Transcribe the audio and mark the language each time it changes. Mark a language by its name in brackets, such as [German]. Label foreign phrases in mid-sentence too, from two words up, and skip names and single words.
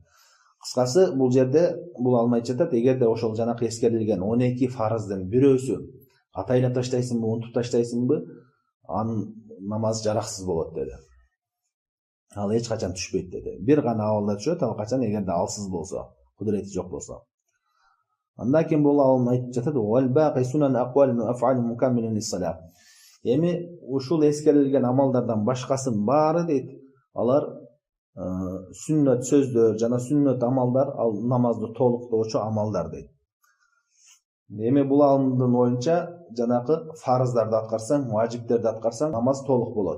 [Kyrgyz] Кыскасы бул жерде бул алмайт жатат. Эгерде ошол жанакы эскерилген 12 фарыздын бирөөсү атайлап таштайсыңбы, унутуп таштайсыңбы, анын намаз жараксыз болот деди. Ал эч качан түшпөйт деди. Бир гана абалда түшөт, ал качан эгерде алсыз болсо, кудурети жок болсо. Андан кийин бул алым айтып жатат: [Arabic] "والباقي سنن أقوال وأفعال مكملة للصلاة." [Kyrgyz] Эми ушул эскерилген амалдардан башкасын баары дейт, алар сүннөт сөздөр жана сүннөт амалдар, ал намазды толуктоочу амалдар дейт. Эми бул алымдын оюнча жанакы фарыздарды аткарсаң, важиптерди аткарсаң, намаз толук болот.